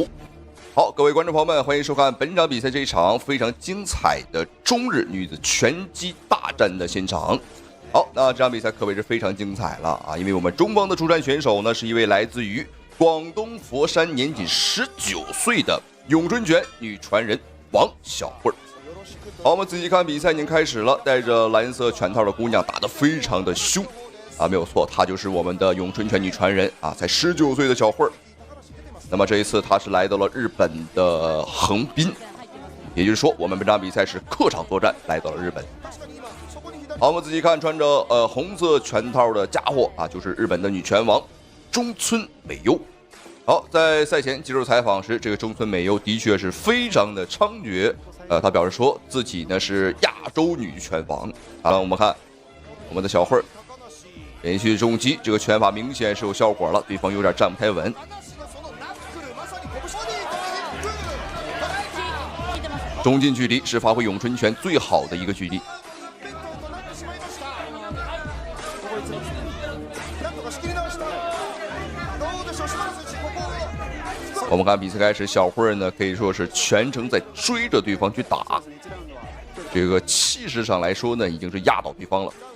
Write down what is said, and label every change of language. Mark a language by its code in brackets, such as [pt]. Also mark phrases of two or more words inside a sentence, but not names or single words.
[zh] 好，各位觀眾朋友們，歡迎收看本場比賽這一場非常精彩的中日女子拳擊大戰的現場。好，那這場比賽可謂是非常精彩了啊！因為我們中方的出戰選手呢，是一位來自於廣東佛山年僅19歲的詠春拳女傳人王小慧。好，我們仔細看比賽已經開始了，帶着藍色拳套的姑娘打得非常的兇啊，沒有錯，她就是我們的詠春拳女傳人啊，才19歲的小慧。那麼這一次她是來到了日本的橫濱，也就是說我們本場比賽是客場作戰，來到了日本。好，我們仔細看穿着紅色拳套的家伙啊，就是日本的女拳王中村美优。好，在賽前接受採訪時，這個中村美优的確是非常的猖獗，她表示說自己呢是亞洲女拳王啊。我們看我們的小慧連續重擊，這個拳法明顯是有效果了，對方有點站不太穩。中近距離是发揮詠春拳最好的一個距離。我們看比賽開始，小慧呢可以說是全程在追着對方去打，這個氣勢上來說呢，已經是壓倒對方了。